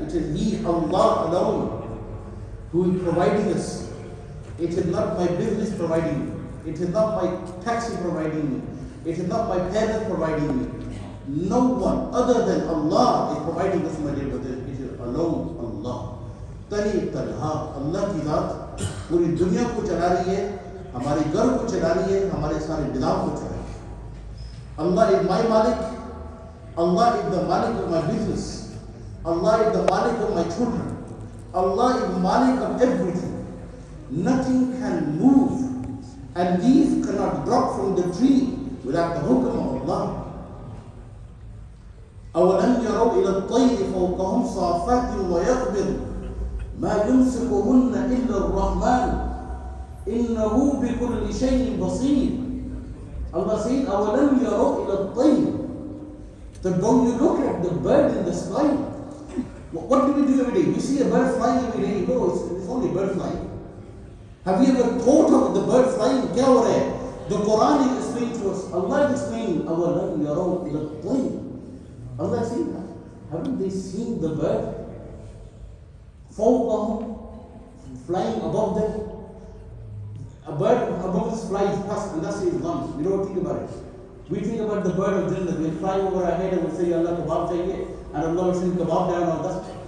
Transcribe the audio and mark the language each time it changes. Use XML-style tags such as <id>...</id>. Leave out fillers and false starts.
<en>It is He, Allah alone, who is providing us. It is not my business providing me. It is not my taxi providing me. It is not my parents providing me. No one other than Allah is providing us, my dear brothers. It is alone Allah. Tani tanha.</en> <hi>Allah की ज़ात पूरी दुनिया को चला रही है, हमारे घर को चला रही है, हमारे सारे निज़ाम को चला रही है.</hi> <en>Allah is my Malik. Allah is the Malik of my business. Allah is the Malik of my children. Allah is Malik of everything. Nothing can move, and leaves cannot drop from the tree without the hukm of Allah.</en> <ar>أَوَلَمْ يَرَوْا إِلَى الطَّيْرِ فَوْقَهُمْ صَافَاتٍ وَيَقْبِضْنَ مَا يُمْسِكُهُنَّ إِلَّا الرَّحْمَنُ إِنَّهُ بِكُلِّ شَيْءٍ بَصِيرٌ.</ar> <en>Allah says,</en> <ar>أَوَلَمْ يَرَوْا إِلَى الطَّيْرِ.</ar> <en>So don't you look at the bird in the sky? What do we do every day? You see a bird flying every day, you know it's only a bird flying. Have you ever thought of the bird flying?</en> <hi>क्या हो रहा है?</hi> <en>The Quran is explaining to us. Allah is explaining,</en> <ar>أَوَلَمْ يَرَوْا إِلَى الطَّيْرِ.</ar> <en>Allah is saying, haven't they seen the bird? فَوْقَهُمْ, flying above them. A bird above us flies past, and that's his lungs. We don't think about it. We think about the bird of Jannah. We'll fly over our head and we'll say, Allah</en> <hi>kebab chahiye,</hi> <en>and Allah will send kebab down on us.</en>